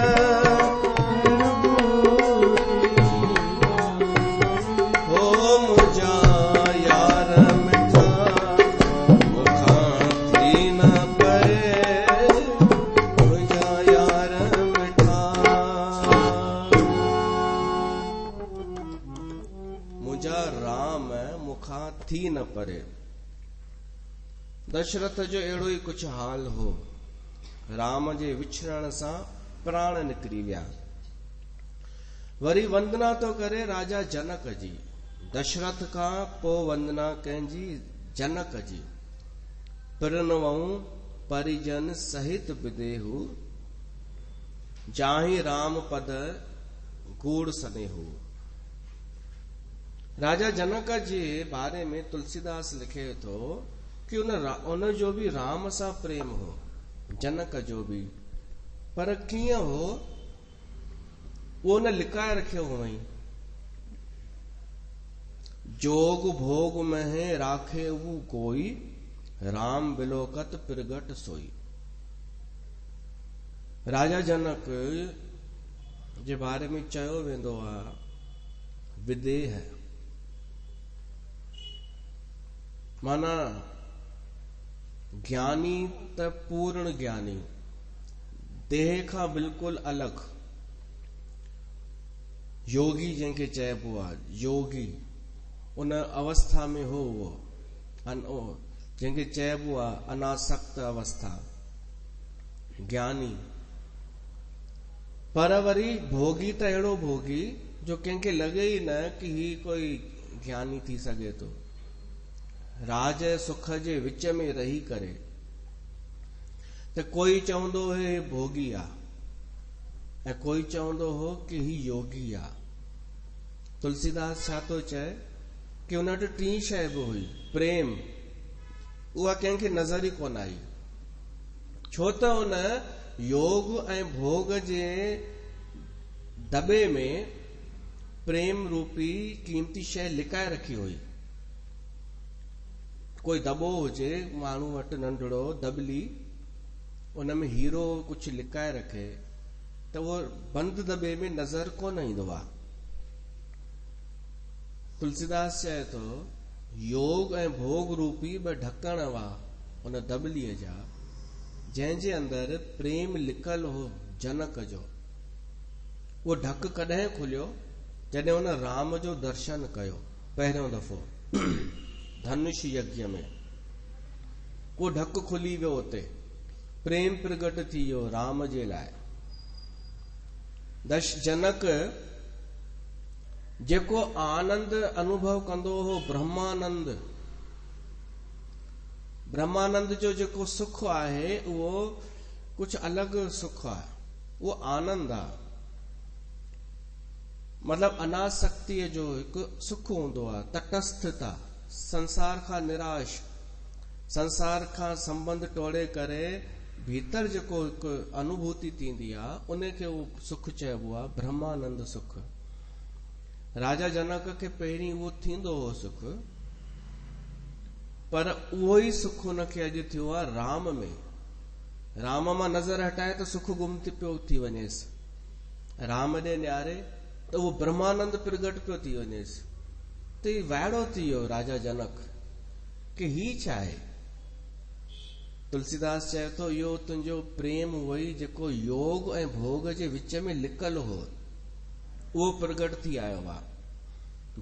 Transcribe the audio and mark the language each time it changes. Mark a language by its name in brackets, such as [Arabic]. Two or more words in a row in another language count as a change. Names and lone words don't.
[Sindhi] हो मुंहिंजा यार मिठा मूंखां थी न परे, मुंहिंजा यार मिठा, मुंहिंजा राम मूंखां थी न परे। दशरथ जो अहिड़ो ई कुछ हाल हो, राम जे विछड़ण सां प्राण निकिरी विया। वरी वंदना तो करे राजा जनक जी, दशरथ खां पोइ वंदना कंहिंजी जनक जी, [Awadhi] पिरनवऊं परिजन सहित विदेहु, जाहि राम पद गूढ़ सनेहु। [Sindhi] राजा जनक जे बारे में तुलसीदास लिखे थो कि उन जो भी राम सां प्रेम हो, जनक जो भी, पर कीअं हो वो न लिकाए रखियो हुअईं। [Awadhi] जोग भोग में राखे हू कोई, राम बिलोकत प्रगट सोई। [Sindhi] राजा जनक जे बारे में चयो वेंदो आहे विदेह, माना ज्ञानी त पूर्ण ज्ञानी, देह खां बिल्कुल अलग, योगी जंहिंखे चइबो आहे, योगी उन अवस्था में हो वो, जंहिंखे चइबो आहे अनासक्त अवस्था, ज्ञानी। पर वरी भोगी त अहिड़ो भोगी जो कंहिंखे लगे ई न कि ही कोई ज्ञानी थी सघे थो। राज सुख जे विच में रही करे त कोई चवंदो हे भोगी आ ऐं कोई चवंदो हो कि ही योगी आ। तुलसीदास छा थो चए कि उन वटि टी शइ बि हुई, प्रेम, उहा कंहिंखे नज़र ई कोन आई, छो त उन योग ऐं भोग जे दॿे में प्रेम रूपी कीमती शइ लिकाए रखी हुई। कोई दॿो हुजे माण्हू वटि नंढड़ो दॿली, उन में हीरो कुछ लिकाए रखे त उहो बंद दॿे में नज़र कोन ईंदो आहे। तुलसीदास चए थो योग ऐं भोग रूपी ॿ ढकण हुआ उन दॿलीअ जा, जंहिंजे अंदर प्रेम लिकल हो जनक जो। वो ढक कॾहिं खुलियो जॾहिं उन राम जो दर्शन कयो पहिरियों दफ़ो धनुष यज्ञ में, वो ढक खुली वियो, उते प्रेम प्रगट थी वियो राम जे लाइ। जनक जेको आनंद अनुभव कंदो हो ब्रह्मानंद, ब्रह्मानंद जो जेको सुख आहे उहो कुछ अलग सुख आहे, उहो आनंद आहे। मतलब अनासक्तिअ जो हिकु सुख हूंदो आहे, तटस्थता, संसार खां निराश, संसार खां संबंध टोड़े करे भीतर जेको हिकु अनुभूति थींदी आहे उनखे उहो सुख चइबो आहे, ब्रह्मानंद सुख। राजा जनक खे पहिरीं उहो थींदो हो सुख, पर उहो ई सुख उनखे अॼु थियो आहे राम में। राम मां नज़र हटाए त सुख गुम पियो थी वञेसि, राम ॾे न्यारे त उहो ब्रह्मानंद प्रगट पियो थी वञेसि। त ही वाइड़ो थी वियो राजा जनक कि ही छा आहे। तुलसीदास चए थो इहो तुंहिंजो प्रेम हुई जेको योग ऐं भोग जे विच में लिकल हो, उहो प्रगट थी आयो आहे।